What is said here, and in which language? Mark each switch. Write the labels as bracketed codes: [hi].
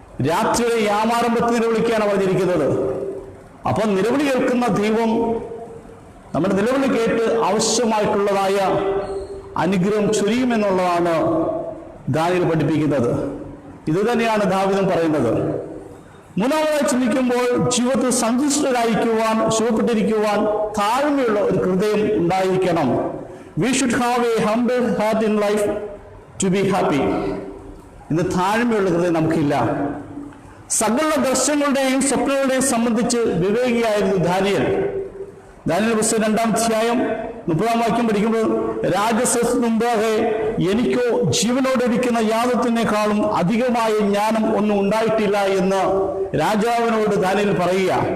[ml] രാത്രിയുടെ യാമാരംഭത്തിൽ നിലവിളിക്കുകയാണ് പറഞ്ഞിരിക്കുന്നത്. അപ്പം നിലവിളി കേൾക്കുന്ന ദൈവം നമ്മുടെ നിലവിളി കേട്ട് ആവശ്യമായിട്ടുള്ളതായ അനുഗ്രഹം ചൊരിയുമെന്നുള്ളതാണ് ദാനിയേൽ പഠിപ്പിക്കുന്നത്. ഇത് തന്നെയാണ് ദാവീദും പറയുന്നത്. മൂന്നാമതായി ചിന്തിക്കുമ്പോൾ ജീവിതത്തിൽ സന്തുഷ്ടരായിരിക്കുവാൻ, സുഖപ്പെട്ടിരിക്കുവാൻ താഴ്മയുള്ള ഒരു ഹൃദയം ഉണ്ടായിരിക്കണം. [en] We should have a humble heart in life to be happy. [ml] ഇന്ന് താഴ്മയുള്ള ഹൃദയം നമുക്കില്ല. സകല ദർശനങ്ങളുടെയും സ്വപ്നങ്ങളുടെയും സംബന്ധിച്ച് വിവേകിയായിരുന്നു ദാനിയേൽ. ദാനിയേൽ പുസ്തകം 2-ാം അധ്യായം 30-ാം വാക്യം പഠിക്കുമ്പോൾ, രാജസദസ്സിന് മുമ്പാകെ എനിക്കോ ജീവനോടിരിക്കുന്ന യാതൊന്നിനേക്കാളും അധികമായ ജ്ഞാനം ഒന്നും ഉണ്ടായിട്ടില്ല എന്ന് രാജാവിനോട് ദാനിയേൽ പറയുക.